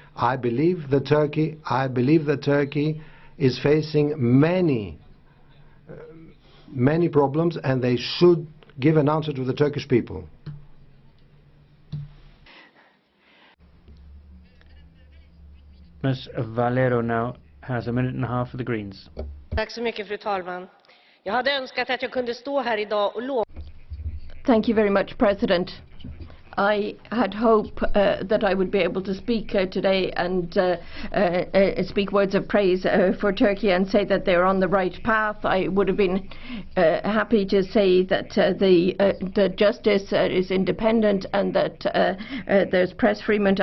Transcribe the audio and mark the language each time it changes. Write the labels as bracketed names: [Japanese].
[English] I believe that Turkey is facing many problems, and they should give an answer to the Turkish people. Ms. Valero now has a minute and a half for the Greens. [Swedish] Tack så mycket, fru talman. Jag hade önskat att jag kunde stå här idag och lova. [English] Thank you very much, President. I had hope that I would be able to speak today and speak words of praise for Turkey and say that they're on the right path. I would have been happy to say that the justice is independent and that there's press freedom.